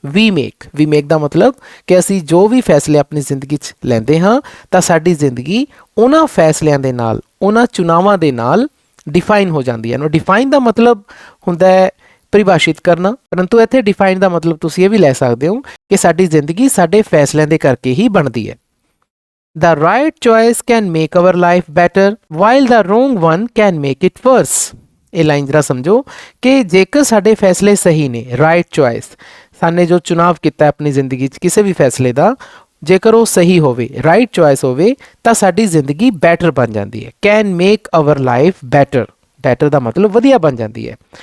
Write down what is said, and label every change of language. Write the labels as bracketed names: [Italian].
[English] ਵੀ ਮੇਕ [Punjabi] ਦਾ ਮਤਲਬ ਕਿ ਅਸੀਂ ਜੋ ਵੀ ਫੈਸਲੇ ਆਪਣੀ ਜ਼ਿੰਦਗੀ 'ਚ ਲੈਂਦੇ ਹਾਂ ਤਾਂ ਸਾਡੀ ਜ਼ਿੰਦਗੀ ਉਹਨਾਂ ਫੈਸਲਿਆਂ ਦੇ ਨਾਲ, ਉਹਨਾਂ ਚੁਣਾਵਾਂ ਦੇ ਨਾਲ ਡਿਫਾਈਨ ਹੋ ਜਾਂਦੀ ਹੈ। ਨੋ ਡਿਫਾਈਨ ਦਾ ਮਤਲਬ ਹੁੰਦਾ ਹੈ ਪਰਿਭਾਸ਼ਿਤ ਕਰਨਾ, ਪਰੰਤੂ ਇੱਥੇ ਡਿਫਾਈਨ ਦਾ ਮਤਲਬ ਤੁਸੀਂ ਇਹ ਵੀ ਲੈ ਸਕਦੇ ਹੋ ਕਿ ਸਾਡੀ ਜ਼ਿੰਦਗੀ ਸਾਡੇ ਫੈਸਲਿਆਂ ਦੇ ਕਰਕੇ ਹੀ ਬਣਦੀ ਹੈ। [English] The right choice can make our life better while the wrong one can make it worse। [Punjabi] ਇਹ ਲਾਈਨ ਜਰਾ ਸਮਝੋ ਕਿ ਜੇਕਰ ਸਾਡੇ ਫੈਸਲੇ ਸਹੀ ਨੇ, [English] right choice, [Punjabi] ਸਾਨੇ ਜੋ ਚੁਣਾਵ ਕੀਤਾ ਆਪਣੀ ਜ਼ਿੰਦਗੀ 'ਚ ਕਿਸੇ ਵੀ ਫੈਸਲੇ ਦਾ, ਜੇਕਰ ਉਹ ਸਹੀ ਹੋਵੇ, ਰਾਈਟ ਚੋਇਸ ਹੋਵੇ ਤਾਂ ਸਾਡੀ ਜ਼ਿੰਦਗੀ ਬੈਟਰ ਬਣ ਜਾਂਦੀ ਹੈ। [English] can make our life better, [Punjabi] better ਦਾ ਮਤਲਬ ਵਧੀਆ ਬਣ ਜਾਂਦੀ ਹੈ।